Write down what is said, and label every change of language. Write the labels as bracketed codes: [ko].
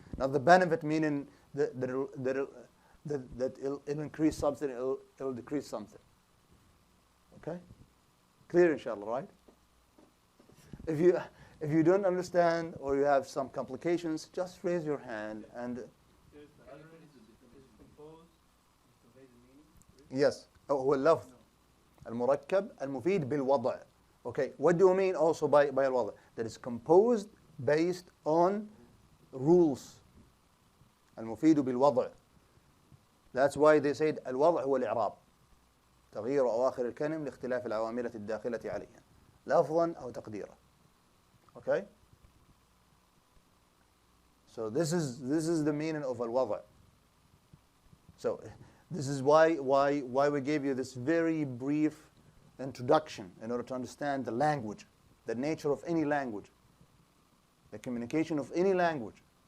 [en] Now the benefit meaning that it'll increase something, it'll decrease something. Okay. Clear, inshallah, right? If you don't understand or you have some complications, just raise your hand and. Yes. [ar] هو اللفظ المركب المفيد بالوضع. [en] Okay. What do you mean also by الوضع? That is composed based on rules. [ar] المفيد بالوضع. [en] That's why they said [ar] الوضع هو الإعراب. تغيير أواخر الكلم لاختلاف العوامل الداخلة عليها لفظا أو تقديرا. [en] Okay? So this is the meaning of الوضع. So this is why we gave you this very brief introduction in order to understand the language, the nature of any language, the communication of any language.